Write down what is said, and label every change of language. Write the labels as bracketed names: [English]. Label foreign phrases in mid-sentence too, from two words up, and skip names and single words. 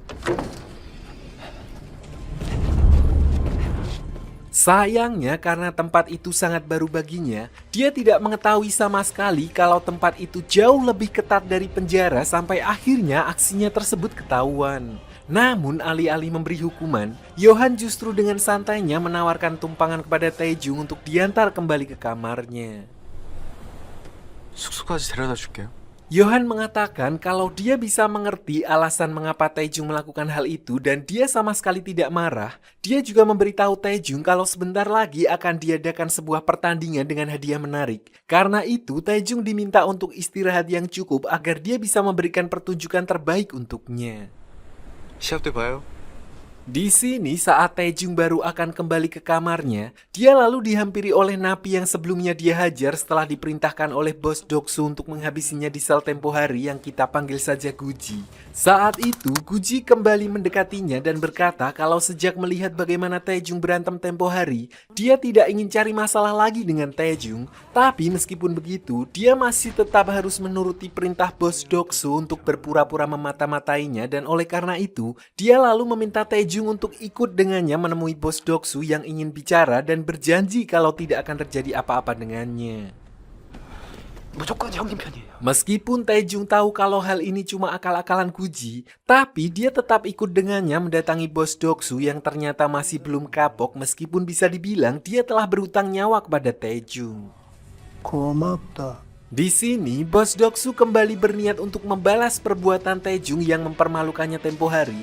[Indonesian] Sayangnya karena tempat itu sangat baru baginya, dia tidak mengetahui sama sekali kalau tempat itu jauh lebih ketat dari penjara sampai akhirnya aksinya tersebut ketahuan. Namun alih-alih memberi hukuman, Johan justru dengan santainya menawarkan tumpangan kepada Taejung untuk diantar kembali ke kamarnya. [Korean] 숙소까지 데려다 줄게요. [Indonesian] Johan mengatakan kalau dia bisa mengerti alasan mengapa Taejung melakukan hal itu dan dia sama sekali tidak marah. Dia juga memberitahu Taejung kalau sebentar lagi akan diadakan sebuah pertandingan dengan hadiah menarik. Karena itu, Taejung diminta untuk istirahat yang cukup agar dia bisa memberikan pertunjukan terbaik untuknya. [Korean] 시합 때 봐요. [Indonesian] Di sini saat Taejung baru akan kembali ke kamarnya, dia lalu dihampiri oleh napi yang sebelumnya dia hajar setelah diperintahkan oleh bos Doksu untuk menghabisinya di sel tempo hari yang kita panggil saja Guji. Saat itu, Guji kembali mendekatinya dan berkata kalau sejak melihat bagaimana Taejung berantem tempo hari, dia tidak ingin cari masalah lagi dengan Taejung. Tapi meskipun begitu, dia masih tetap harus menuruti perintah bos Doksu untuk berpura-pura memata-matainya dan oleh karena itu, dia lalu meminta Taejung untuk ikut dengannya menemui bos Doksu yang ingin bicara dan berjanji kalau tidak akan terjadi apa-apa dengannya. [Korean] 무조건 형님 편이에요. [Indonesian] Meskipun Taejung tahu kalau hal ini cuma akal-akalan Guji, tapi dia tetap ikut dengannya mendatangi bos Doksu yang ternyata masih belum kapok meskipun bisa dibilang dia telah berutang nyawa kepada Taejung. [Korean] 고맙다. [Indonesian] Di sini, bos Doksu kembali berniat untuk membalas perbuatan Taejung yang mempermalukannya tempo hari.